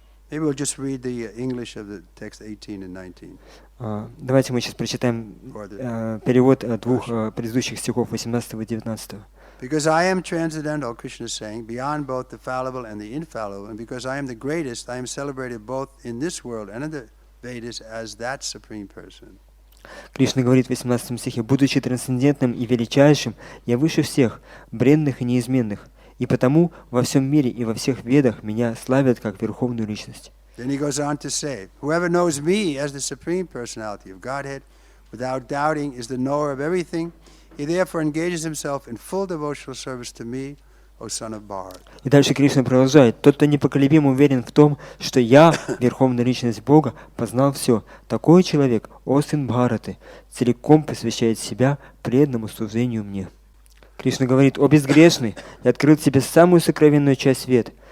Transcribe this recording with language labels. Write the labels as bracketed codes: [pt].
[en] Maybe we'll just read the English of the text 18 and 19. [ru] Давайте мы сейчас прочитаем перевод двух предыдущих стихов 18 и 19. [en] Because I am transcendental, Krishna is saying, beyond both the fallible and the infallible, and because I am the greatest, I am celebrated both in this world and in the Vedas as that supreme person. [ru] Кришна говорит в 18 стихе: «Будучи трансцендентным и величайшим, я выше всех, бренных и неизменных, и потому во всем мире и во всех ведах меня славят как Верховную Личность». [en] Then he goes on to say, whoever knows me as the supreme personality of Godhead, without doubting, is the knower of everything. He therefore engages himself in full devotional service to me, O son of Bharat. [ru] И дальше Кришна продолжает: «Тот, кто непоколебимо уверен в том, что я, Верховная Личность Бога, познал все, такой человек, о сын Бхараты, целиком посвящает себя преданному служению мне». Кришна говорит: «О безгрешный, я открыл тебе самую сокровенную часть свет.